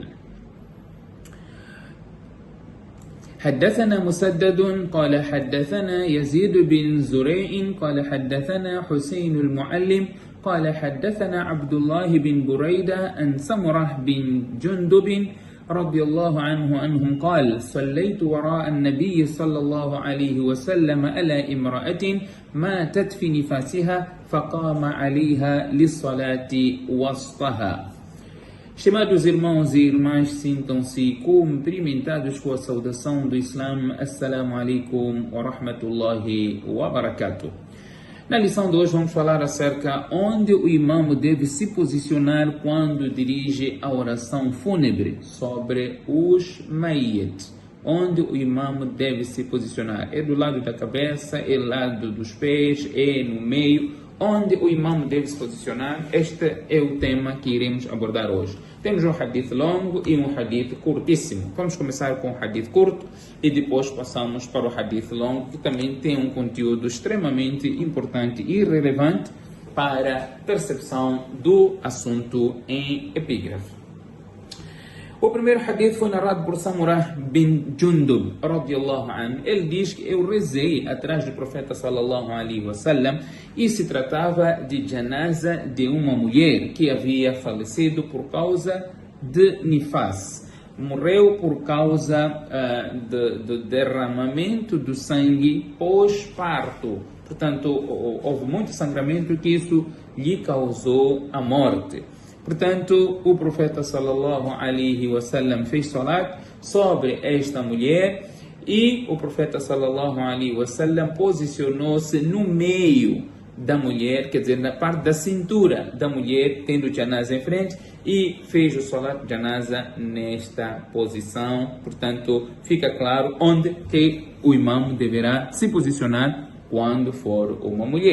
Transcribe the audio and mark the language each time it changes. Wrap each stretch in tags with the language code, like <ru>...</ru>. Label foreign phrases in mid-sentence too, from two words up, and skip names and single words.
<ar>حدثنا مسدد قال حدثنا يزيد بن زريع قال حدثنا حسين المعلم قال حدثنا عبد الله بن بريدة عن سمرة بن جندب رضي الله عنه أنهم قال صليت وراء النبي صلى الله عليه وسلم على امرأة ماتت في نفاسها فقام عليها للصلاة وسطها.</ar> <pt>Estimados irmãos e irmãs, sintam-se cumprimentados com a saudação do Islã.</pt> <ar>السلام عليكم ورحمة الله وبركاته.</ar> <pt>Na lição de hoje vamos falar acerca onde o imam deve se posicionar quando dirige a oração fúnebre sobre os mayyit. Onde o imam deve se posicionar? É do lado da cabeça, é do lado dos pés, é no meio? Onde o imam deve se posicionar? Este é o tema que iremos abordar hoje. Temos um hadith longo e um hadith curtíssimo. Vamos começar com o hadith curto e depois passamos para o hadith longo, que também tem um conteúdo extremamente importante e relevante para a percepção do assunto em epígrafe. O primeiro hadith foi narrado por Samurah bin Jundub,</pt> <ar>رضي الله عنه.</ar> <pt>Ele diz que eu rezei atrás do profeta</pt> <ar>صلى الله عليه وسلم</ar> <pt>e se tratava de janaza de uma mulher que havia falecido por causa de nifas. Morreu por causa do derramamento do sangue pós-parto. Portanto, houve muito sangramento que isso lhe causou a morte. Portanto, o profeta</pt> <ar>صلى الله عليه وسلم</ar> <pt>fez salat sobre esta mulher e o profeta</pt> <ar>صلى الله عليه وسلم</ar> <pt>posicionou-se no meio da mulher, quer dizer, na parte da cintura da mulher, tendo janaza em frente, e fez o</pt> <ar>صلاة جنازة</ar> <pt>nesta posição. Portanto, fica claro onde que o imam deverá se posicionar quando for uma mulher.</pt>